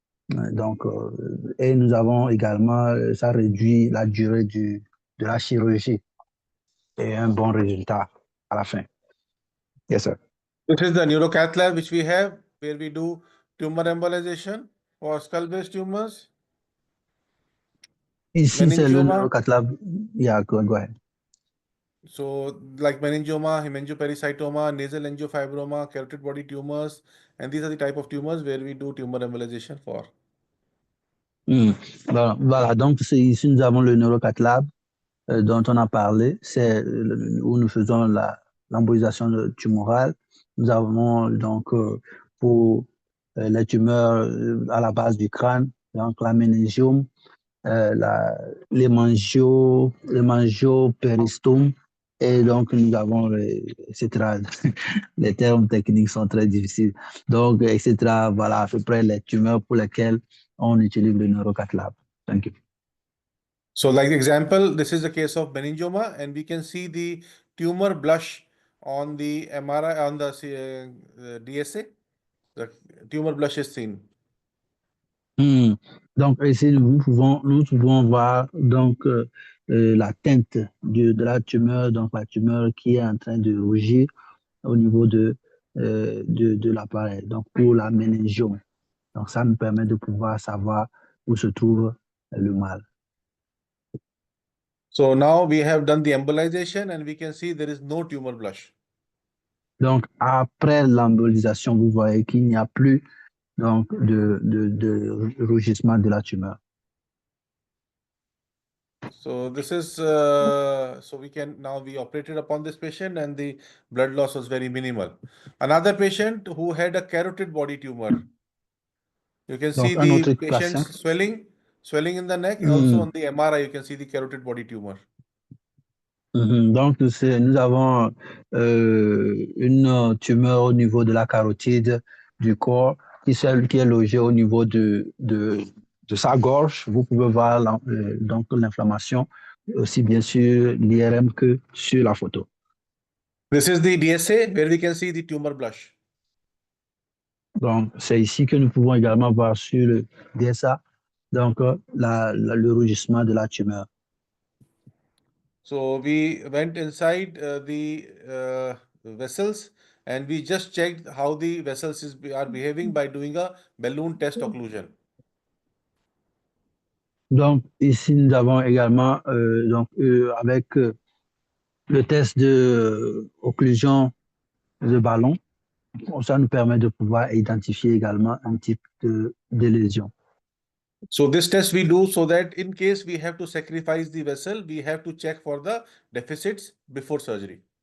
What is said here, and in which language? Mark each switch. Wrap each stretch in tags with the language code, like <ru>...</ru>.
<fr>Donc, et nous avons également, ça réduit la durée de la chirurgie et un bon résultat à la fin.</fr> <en>Yes, sir. This is the neurocath lab which we have, where we do tumor embolization for skull-based tumors.</en> <fr>Ici, c'est le neurocath lab.</fr> <en>Yeah, go ahead. So, like meningioma, hemangiopericytoma, nasal angiofibroma, carotid body tumors, and these are the type of tumors where we do tumor embolization for.</en> <fr>Voilà, donc ici nous avons le neurocath lab dont on a parlé, c'est où nous faisons l'embolisation tumorale. Nous avons donc pour les tumeurs à la base du crâne, donc la méningiome, les mangiopéristomes, et donc nous avons, etc. Les termes techniques sont très difficiles. Donc, etc. Voilà à peu près les tumeurs pour lesquelles on utilise le neurocath lab.</fr> <en>Thank you. So, like example, this is the case of meningioma, and we can see the tumor blush on the MRI, on the DSA. The tumor blush is seen.</en> <fr>Donc ici, nous pouvons voir donc la teinte de la tumeur, donc la tumeur qui est en train de rougir au niveau de de l'appareil, donc pour la méningiome. Donc, ça nous permet de pouvoir savoir où se trouve le mal.</fr> <en>So now we have done the embolization and we can see there is no tumor blush.</en> <fr>Donc, après l'embolisation, vous voyez qu'il n'y a plus donc, de rougissement de la tumeur.</fr> <en>So this is, so we operated upon this patient and the blood loss was very minimal. Another patient who had a carotid body tumor. You can see</en> <fr>Donc, un</fr> <en>the</en> <fr>autre</fr> <en>patient's</en> <fr>patient.</fr> <en>swelling in the neck. Also on the MRI, you can see the carotid body tumor.</en> <fr>Donc, nous avons une tumeur au niveau de la carotide du corps qui est logée au niveau de sa gorge. Vous pouvez voir donc l'inflammation aussi bien sur l'IRM que sur la photo.</fr> <en>This is the DSA where we can see the tumor blush.</en> <fr>Donc, c'est ici que nous pouvons également voir sur le DSA donc, le rougissement de la tumeur.</fr> <en>So we went inside the vessels and we just checked how the vessels are behaving by doing a balloon test occlusion.</en> <fr>Donc, ici, nous avons également, avec le test de occlusion de ballon, ça nous permet de pouvoir identifier également un type de lésion.</fr> <en>So this test we do so that in case we have to sacrifice the vessel, we have to check for the deficits before surgery.</en>